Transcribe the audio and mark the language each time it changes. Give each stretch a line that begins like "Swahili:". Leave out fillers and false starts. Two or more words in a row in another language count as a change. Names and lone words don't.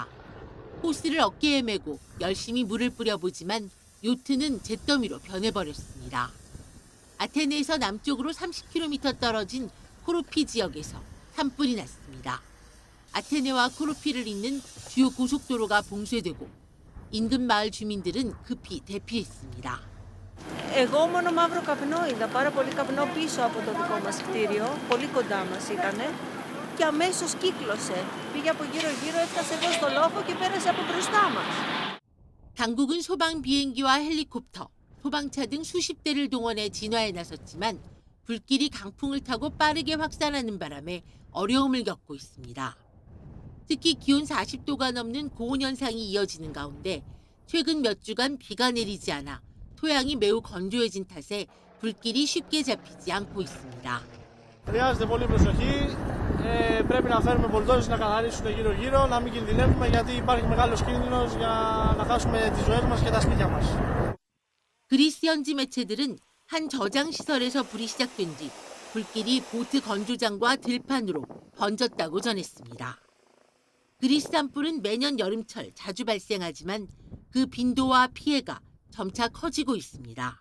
Korean: 호스를 어깨에 메고 열심히 물을 뿌려보지만 요트는 잿더미로 변해버렸습니다. 아테네에서 남쪽으로 30km 떨어진 코르피 지역에서 산불이 났습니다. 아테네와 코르피를 잇는 주요 고속도로가 봉쇄되고 인근 마을 주민들은 급히 대피했습니다.
Greek: Εγώ μόνο μαύρο καπνό είδα, πάρα πολύ καπνό πίσω από το δικό μας κτίριο, πολύ κοντά μας ήτανε και αμέσως κύκλωσε. Πήγε από γύρω-γύρω, έφτασε εδώ στο λόφο και πέρασε από μπροστά μας.
Korean: 당국은 소방 비행기와 헬리콥터, 소방차 등 수십 대를 동원해 진화에 나섰지만 불길이 강풍을 타고 빠르게 확산하는 바람에 어려움을 겪고 있습니다. 특히 기온 40도가 넘는 고온 현상이 이어지는 가운데 최근 몇 주간 비가 내리지 않아 토양이 매우 건조해진 탓에 불길이 쉽게 잡히지 않고 있습니다.
Greek: χρειάζεται πολύ προσοχή. Πρέπει να φέρουμε μπουλντόζες να καθαρίσουν γύρω-γύρω, να μην κινδυνεύουμε γιατί υπάρχει μεγάλος κίνδυνος για να χάσουμε τις ζωές μας και τα σπίτια μας.
Korean: 그리스 현지 매체들은 한 저장 시설에서 불이 시작된 뒤 불길이 보트 건조장과 들판으로 번졌다고 전했습니다. 그리스 산불은 매년 여름철 자주 발생하지만 그 빈도와 피해가 점차 커지고 있습니다.